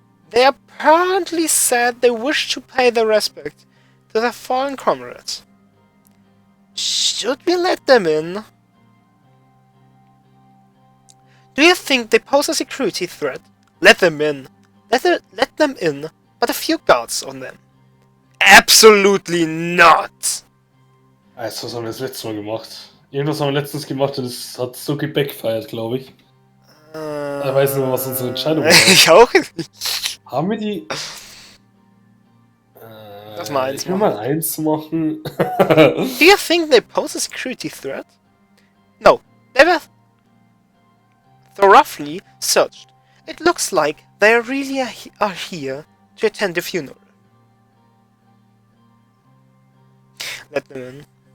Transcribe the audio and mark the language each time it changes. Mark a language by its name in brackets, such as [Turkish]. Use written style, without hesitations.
[English] They apparently said they wish to pay their respect to their fallen comrades. Should we let them in? Do you think they pose a security threat? Let them in. Let them in, but a few guards on them. Absolutely not! [German] Also, was haben wir das letzte Mal gemacht? Irgendwas haben wir letztens gemacht und es hat so gebackfired, glaube ich. Ich weiß nicht mehr, was unsere Entscheidung war. Ich auch nicht. Haben wir die... Lass mal eins ich will mal eins machen. [English] Do you think they pose a security threat? No, they were thoroughly searched. It looks like they really are here to attend the funeral. Let them in.